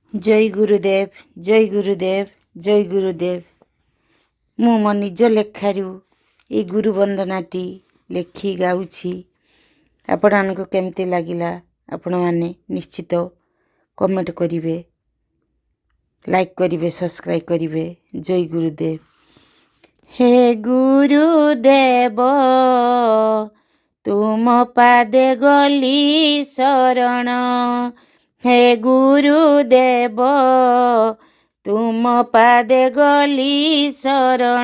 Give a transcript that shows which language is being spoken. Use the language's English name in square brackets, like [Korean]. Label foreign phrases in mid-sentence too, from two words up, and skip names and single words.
[Odia] ଜୟ ଗୁରୁଦେବ ଜୟ ଗୁରୁଦେବ ଜୟ ଗୁରୁଦେବ। ମୁଁ ମୋ ନିଜ ଲେଖାରୁ ଏ ଗୁରୁ ବନ୍ଦନାଟି ଲେଖି ଗାଉଛି। ଆପଣଙ୍କୁ କେମିତି ଲାଗିଲା ଆପଣ ମାନେ ନିଶ୍ଚିତ କମେଣ୍ଟ କରିବେ, ଲାଇକ କରିବେ, ସବସ୍କ୍ରାଇବ କରିବେ। ଜୟ ଗୁରୁଦେବ। ହେ ଗୁରୁଦେବ ତୁମ ପାଦେ ଗଲି ଶରଣ। ହେ ଗୁରୁଦେବ ତୁମ ପାଦେ ଗଲି ଶରଣ।